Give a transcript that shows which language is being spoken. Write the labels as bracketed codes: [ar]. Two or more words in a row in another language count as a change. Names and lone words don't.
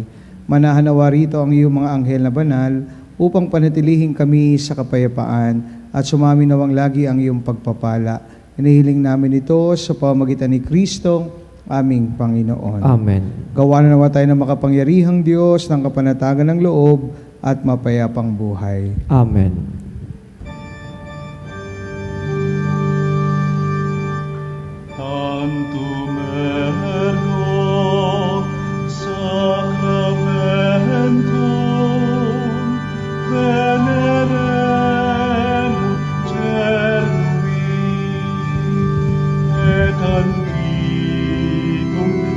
[tl] Manahanawa rito ang iyong mga anghel na banal upang panatilihin kami sa kapayapaan at sumami nawang lagi ang iyong pagpapala. Inihiling namin ito sa pamamagitan ni Kristong aming Panginoon. Amen. Gawa na nawa tayo ng makapangyarihang Diyos ng kapanatagan ng loob at mapayapang buhay. Amen. [la] Tantum ergo sacramentum veneremur cernui et antiquum